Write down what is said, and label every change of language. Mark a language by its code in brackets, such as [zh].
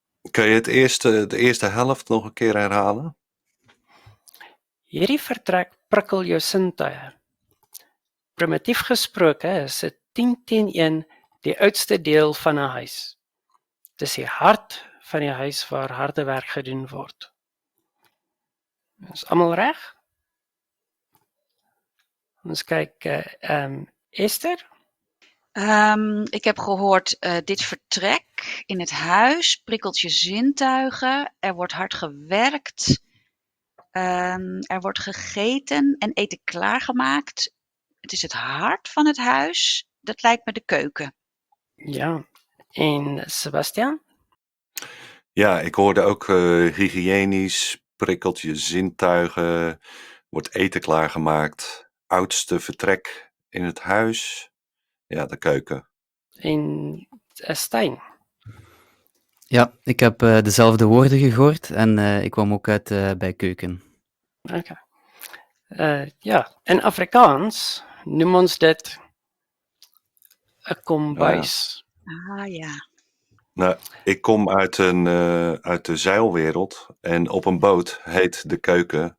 [nl] Kun je de eerste helft nog een keer herhalen? [af] Hierdie vertrek prikkel jou sintuie. Primitief gesproke is dit 10-1 die oudste deel van 'n huis. Dis die hart van die huis waar harde werk gedoen word. Is almal reg? Ons kyk Esther. [nl] Ik heb gehoord, dit vertrek in het huis prikkelt je zintuigen. Er wordt hard gewerkt. Er wordt gegeten en eten klaargemaakt. Het is het hart van het huis. Dat lijkt me de keuken. [af] Ja. En Sebastian? [nl] Ja, ik hoorde ook hygiënisch, prikkelt je zintuigen, wordt eten klaargemaakt, oudste vertrek in het huis. Ja, de keuken. [af] En Stijn? [nl] Ja, ik heb dezelfde woorden gehoord en ik kwam ook uit bij keuken. [en] Okay. [af] Ja, in Afrikaans noem ons dit 'n kombuis. [nl] Ah ja. Nou, ik kom uit de zeilwereld en op een boot heet de keuken